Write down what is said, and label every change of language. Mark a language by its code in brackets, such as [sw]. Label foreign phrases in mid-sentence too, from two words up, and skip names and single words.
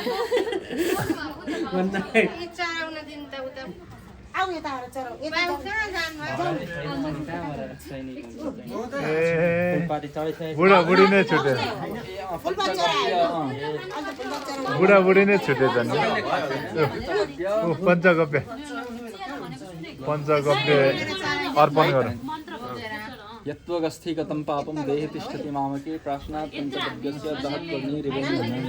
[ne] बुढाबुढी नै छुटे बुढाबुढी नै छुटे झन्। पञ्चगव्य अर्पण गरौँ। [sa] यत्त्वगस्थिगतं पापं देहे तिष्ठति मामके प्राश्नात् पञ्चगव्यस्य दहत्वग्निरिवेन्दनम्।